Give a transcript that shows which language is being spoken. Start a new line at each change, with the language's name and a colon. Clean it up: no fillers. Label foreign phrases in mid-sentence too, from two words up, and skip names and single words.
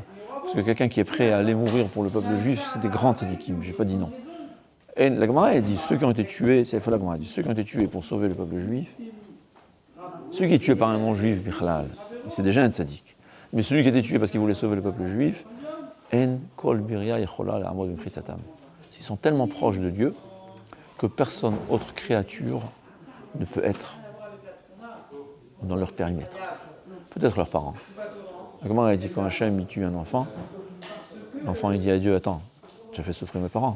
French: Parce que quelqu'un qui est prêt à aller mourir pour le peuple juif, c'est des grands tzadikim. Je n'ai pas dit non. Et la Gemara elle dit ceux qui ont été tués, c'est la Gemara, elle dit ceux qui ont été tués pour sauver le peuple juif, celui qui est tué par un non-juif, bichlal, c'est déjà un tzadik. Mais celui qui a été tué parce qu'il voulait sauver le peuple juif,
Hebrew: אין כל בריה יכולה לעמוד במחיצתם.
French: Ils sont tellement proches de Dieu que personne autre créature ne peut être dans leur périmètre. peut-être leurs parents. Comment il dit quand Hachem il tue un enfant, l'enfant il dit à Dieu, attends, tu as fait souffrir mes parents.